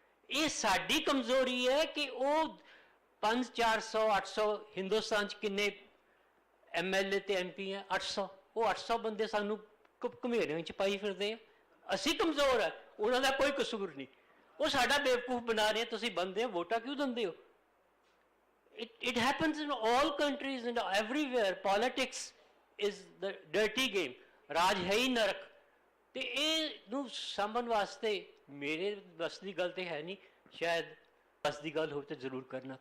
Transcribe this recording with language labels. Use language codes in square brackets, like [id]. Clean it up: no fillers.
[pa] ਇਹ ਸਾਡੀ ਕਮਜ਼ੋਰੀ ਹੈ ਕਿ ਉਹ 500, 400, 800, ਹਿੰਦੁਸਤਾਨ 'ਚ ਕਿੰਨੇ MLA ਤੇ MP ਹੈ? 800। ਉਹ 800 ਬੰਦੇ ਸਾਨੂੰ ਘੁਮੇਰਿਆਂ 'ਚ ਪਾਈ ਫਿਰਦੇ ਆ। ਅਸੀਂ ਕਮਜ਼ੋਰ ਆ, ਉਹਨਾਂ ਦਾ ਕੋਈ ਕਸੂਰ ਨਹੀਂ। ਉਹ ਸਾਡਾ ਬੇਵਕੂਫ ਬਣਾ ਰਹੇ, ਤੁਸੀਂ ਬੰਦੇ ਹੋ, ਵੋਟਾਂ ਕਿਉਂ ਦਿੰਦੇ ਹੋ? [en] It happens in all countries and everywhere. Politics is the dirty game. [pa] ਰਾਜ ਹੈ ਹੀ ਨਰਕ। ਤੇ ਇਹ ਨੂੰ ਸਾਂਭਣ ਵਾਸਤੇ ਮੇਰੇ ਬਸ ਦੀ ਗੱਲ ਤੇ ਹੈ ਨਹੀਂ, ਸ਼ਾਇਦ ਬਸ ਦੀ ਗੱਲ ਹੋਵੇ ਤਾਂ ਜ਼ਰੂਰ ਕਰਨਾ।